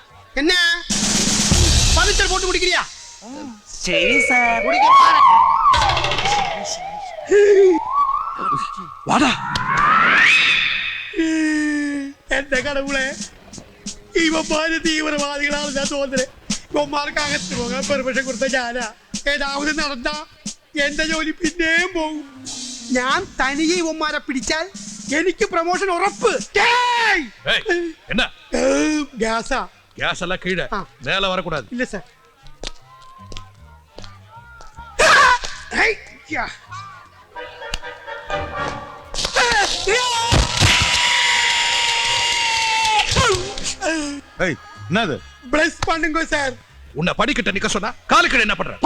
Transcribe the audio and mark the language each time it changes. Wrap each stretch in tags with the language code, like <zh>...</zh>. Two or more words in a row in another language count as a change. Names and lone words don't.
<ta>என்ன பனிச்சல் போட்டு குடிக்கிறியா? சரி சார். குடிக்க பாரு. வாடா.</ta> <ml>എന്റെ കടവുളെ ഇവന്മാര് തീവ്രവാദികളാണ് ഞാൻ തോന്നുന്നത്. ഇവന്മാർക്ക് അകത്ത് പോകാൻ പെർമിഷൻ കൊടുത്ത ഞാനാ. ഏതാവത് നടന്ന എന്റെ ജോലി പിന്നെയും പോകും. ഞാൻ തനിയെ ഇവന്മാരെ പിടിച്ചാൽ എനിക്ക് പ്രൊമോഷൻ ഉറപ്പ്.</ml> <ta>என்ன</ta> <ml>ഗ്യാസാ.</ml> <ta>கேஸ் எல்லாம் கீழே மேல வரக்கூடாது.</ta> <ml>ഇല്ല സാർ.</ml> <ta>என்னது? ப்ளஸ் பண்ணுங்க சார். உன்னை படிக்கிட்ட நிக்க சொன்னா காலுக்கு என்ன பண்ற?</ta>